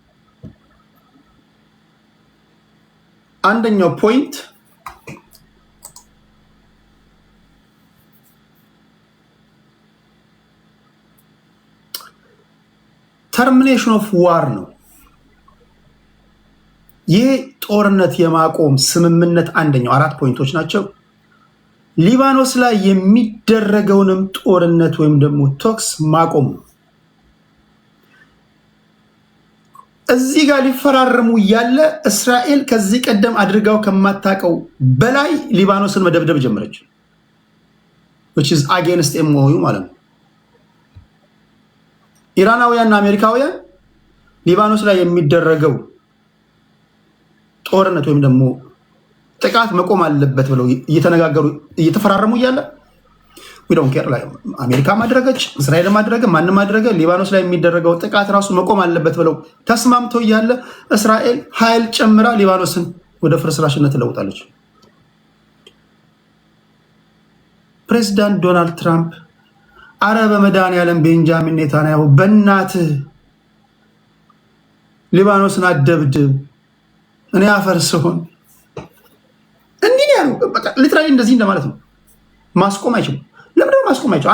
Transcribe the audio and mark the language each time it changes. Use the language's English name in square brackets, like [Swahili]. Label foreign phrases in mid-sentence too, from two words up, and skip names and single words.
[Amharic] አንደኛው ፖይንት [English] termination of war [Amharic] ነው። ይህ ጦርነት የማቆም ስምምነት አንደኛው 4 ፖይንቶች ናቸው። ሊባኖስ ላይ የሚደረገውንም ጦርነት ወይም ደግሞ ቶክስ ማቆም ነው። እዚህ ጋር ሊፈራረሙ እያለ እስራኤል ከዚህ ቀደም አድርጋው ከማታውቀው በላይ ሊባኖስን መደብደብ ጀመረች። [English] which is against MOU [Amharic] ማለት ነው። ኢራናውያንና አሜሪካውያን ሊባኖስ ላይ የሚደረገው ጦርነት ወይም ደግሞ ጥቃት መቆም አለበት ብለው እየተነጋገሩ እየተፈራረሙ እያለ [English] we don't care [Amharic] ላይ አሜሪካ ማድረገች እስራኤል ማድረገ ማንም ማድረገ ሊባኖስ ላይ የሚደረገው ጥቃት ራሱ መቆም አለበት ብለው ተስማምተው እያለ እስራኤል ኃይል ጨምራ ሊባኖስን ወደ ፍርስራሽነት ለውጣለች። ፕሬዝዳንት ዶናልድ ትራምፕ አረበ መድኃኒዓለም ቤንጃሚን ኔታንያሁ በእናትህ ሊባኖስን አደብድብ እኔ አፈርስሆን እንዲህ ያለው በቃ ሊትራሊ እንደዚህ እንደማለት ነው። ማስቆም አይችልም። ለምን ነው ማስቆም አይችልም?